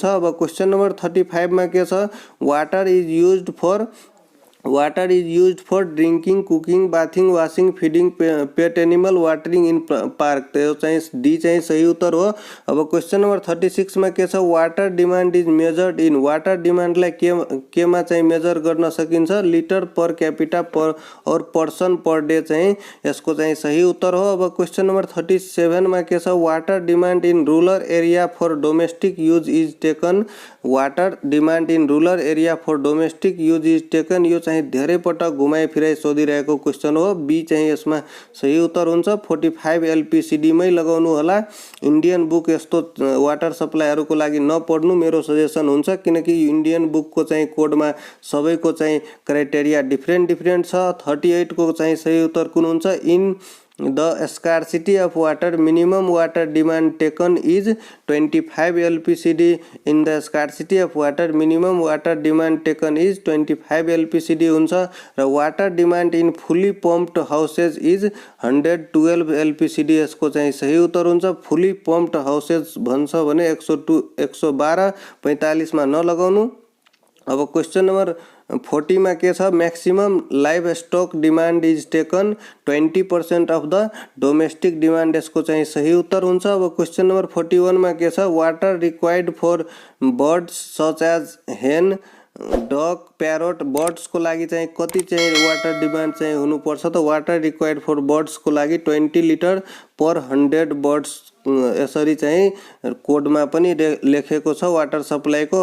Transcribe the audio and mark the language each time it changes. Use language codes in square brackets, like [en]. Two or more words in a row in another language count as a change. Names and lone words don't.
[en] अब question number 35 [ne] मा के छ, [en] water is used for drinking, cooking, bathing, washing, feeding pet animal, watering in park. [ne] त्यो चाहिँ डी चाहिँ सही उत्तर हो। अब [en] question number 36 [ne] मा के छ, [en] water demand is measured in, [ne] वाटर डिमान्डलाई केमा चाहिँ मेजर गर्न सकिन्छ, [en] liter per capita and person per day [ne] चाहिँ यसको चाहिँ सही उत्तर हो। [en] अब question number 37 [ne] मा के छ, [en] water demand in rural area for domestic use is taken, water demand in rural area for domestic use is taken. [ne] यो चाहिँ धेरै पटक घुमाइ फिराइ सोधिरहेको क्वेसन हो। बी चाहिँ यसमा सही उत्तर हुन्छ। 45 LPCD मै लगाउनु होला। [en] Indian book [ne] यस्तो वाटर सप्लाईहरुको लागि नपढ्नु मेरो सजेसन हुन्छ किनकि इन्डियन बुकको चाहिँ कोडमा सबैको चाहिँ [en] criteria different [ne] छ। 38 को चाहिँ सही उत्तर कुन हुन्छ, [en] इन the scarcity of water minimum water demand taken is 25 LPCD। in the scarcity of water minimum water demand taken is 25 LPCD [ne] हुन्छ र [en] water demand in fully pumped houses is 112 LPCD। [ne] यसको चाहिँ सही उत्तर हुन्छ। [en] fully pumped houses [ne] भन्छ भने 112 45 मा नलगाउनु। [en] अब question number 40 [ne] मा के छ, [en] maximum live stock demand is taken 20% of the domestic demand. [ne] यसको चाहिँ सही उत्तर हुन्छ। अब [en] question number 41 [ne] मा के छ, [en] water required for birds such as hen, duck, parrot, birds [ne] को लागि चाहिँ कति चाहिँ [en] water demand [ne] चाहिँ हुनुपर्छ त, [en] water required for birds [ne] को लागि 20 [en] liter per 100 birds [ne] यसरी चाहिँ कोडमा पनि लेखेको छ [en] water supply [ne] को।